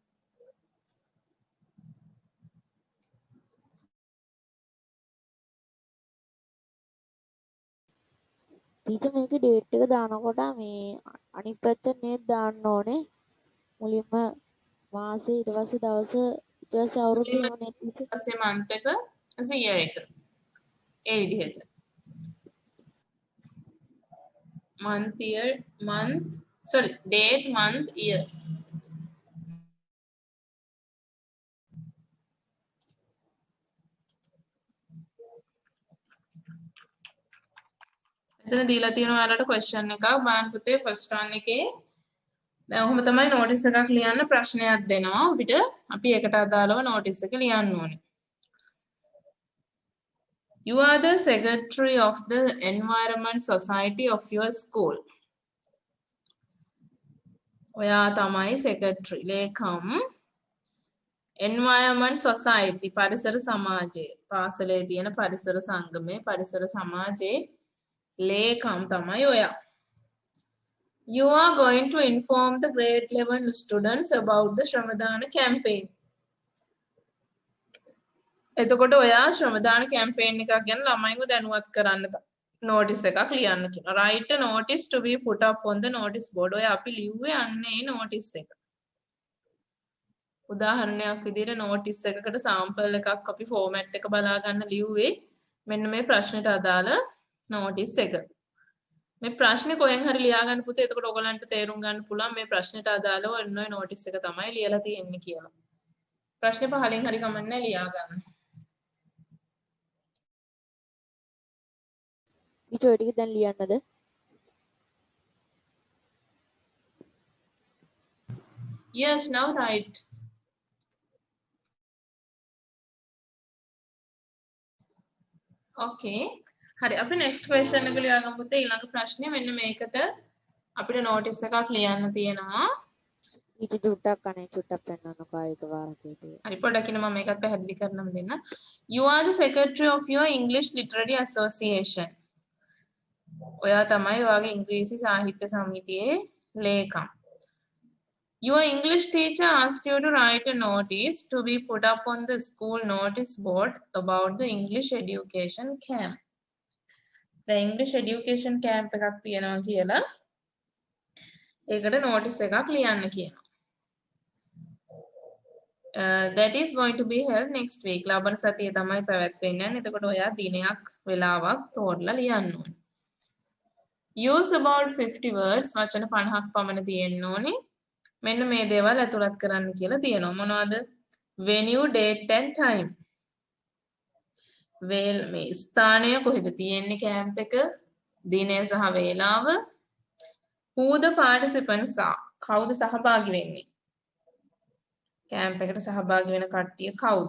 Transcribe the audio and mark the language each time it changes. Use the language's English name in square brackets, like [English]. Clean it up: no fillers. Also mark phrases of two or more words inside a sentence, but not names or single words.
[Sinhala] ටීචර් මේකේ date එක දානකොට මේ අනිත් පැත්ත නේද දාන්න ඕනේ. මුලින්ම මාසේ ඊට පස්සේ දවස ඊට පස්සේ අවුරුදු එහෙම නේද ටීචර්? ඊපස්සේ month එක year එක. ඒ විදිහට. [English] date month year. [Sinhala] එතන දීලා තියෙනවා ඔයාලට question එකක් බලන්න පුතේ [English] first one [Sinhala] එකේ දැන් ඔහොම තමයි notice එකක් ලියන්න ප්‍රශ්නයක් දෙනවා අපිට අපි ඒකට අදාළව notice එක ලියන්න ඕනේ. [English] You are the secretary of the environment society of your school. [Sinhala] ඔයා තමයි secretary ලේකම් [English] environment society [Sinhala] පරිසර සමාජය පාසලේ තියෙන පරිසර සංගමයේ පරිසර සමාජයේ ලේකම් තමයි ඔයා. [English] You are going to inform the grade 11 students about the Shramadana campaign. [Sinhala] එතකොට ඔයා ශ්‍රමදාන කැම්පේන් එකක් ගැන ළමයින්ව දැනුවත් කරන්න notice එකක් ලියන්න කියනවා. [English] Write a notice to be put up on the notice board. [Sinhala] ඔය අපි ලිව්වේ අන්නේ notice එක. උදාහරණයක් විදිහට notice එකකට sample එකක් අපි format එක බලා ගන්න ලිව්වේ මෙන්න මේ ප්‍රශ්නෙට අදාළ notice එක. මේ ප්‍රශ්නේ කොහෙන් හරි ලියා ගන්න පුතේ. එතකොට ඔයගලන්ට තේරුම් ගන්න පුළුවන් මේ ප්‍රශ්නෙට අදාළව ඔන්න ඔය notice එක තමයි ලියලා තියෙන්නේ කියලා. ප්‍රශ්නේ පහලින් හරි කමන්නේ ලියා ගන්න. ඊට ඔය ටික දැන් ලියන්නද? [English] Yes, now write. Okay. [Sinhala] හරි අපි [English] next question [Sinhala] එක ලියා ගමු පුතේ. ඊළඟ ප්‍රශ්නේ මෙන්න මේකට අපිට notice එකක් ලියන්න තියෙනවා. ඊට චුට්ටක් අනේ චුට්ටක් පෙන්නන්නකෝ ඒක වාරකේට. හරි පොඩ්ඩක් ඉන්න මම මේකත් පැහැදිලි කරන්නම දෙන්න. [English] You are the secretary of your English Literary Association. [Sinhala] ඔයා තමයි ඔයාගේ ඉංග්‍රීසි සාහිත්‍ය සමිතියේ ලේකම්. [English] Your English teacher asked you to write a notice to be put up on the school notice board about the English education camp. The English education camp [Sinhala] එකක් තියෙනවා කියලා ඒකට notice එකක් ලියන්න කියනවා. [English] That is going to be held next week. [Sinhala] ලබන සතියේ තමයි පැවැත්වෙන්නේ. එතකොට ඔයා දිනයක් වෙලාවක් තෝරලා ලියන්න ඕනේ. [English] Use about 50 words. [Sinhala] වචන 50ක් පමණ තියෙන්න ඕනේ. මෙන්න මේ දේවල් ඇතුළත් කරන්න කියලා තියෙනවා. මොනවද? [English] Venue, date and time. [Sinhala] මේ ස්ථානය කොහෙද තියෙන්නේ කැම්ප් එක? දිනය සහ වේලාව. [English] Who the participants are. [Sinhala] කවුද සහභාගී වෙන්නේ? කැම්ප් එකට සහභාගී වෙන කට්ටිය කවුද?